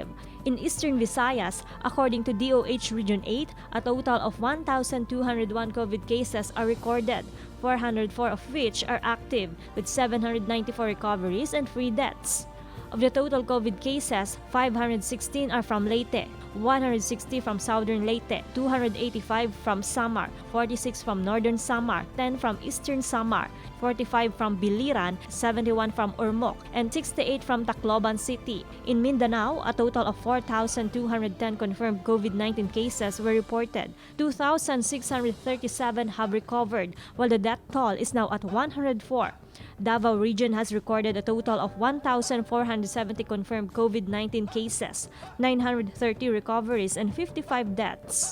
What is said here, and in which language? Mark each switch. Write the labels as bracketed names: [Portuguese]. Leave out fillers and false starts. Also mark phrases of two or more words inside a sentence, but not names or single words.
[English] In Eastern Visayas, according to DOH Region 8, a total of 1,201 COVID cases are recorded, 404 of which are active, with 794 recoveries and 3 deaths. Of the total COVID cases, 516 are from Leyte, 160 from Southern Leyte, 285 from Samar, 46 from Northern Samar, 10 from Eastern Samar, 45 from Biliran, 71 from Ormoc, and 68 from Tacloban City. In Mindanao, a total of 4,210 confirmed COVID-19 cases were reported. 2,637 have recovered, while the death toll is now at 104. Davao Region has recorded a total of 1,470 confirmed COVID-19 cases, 930 recoveries, and 55 deaths.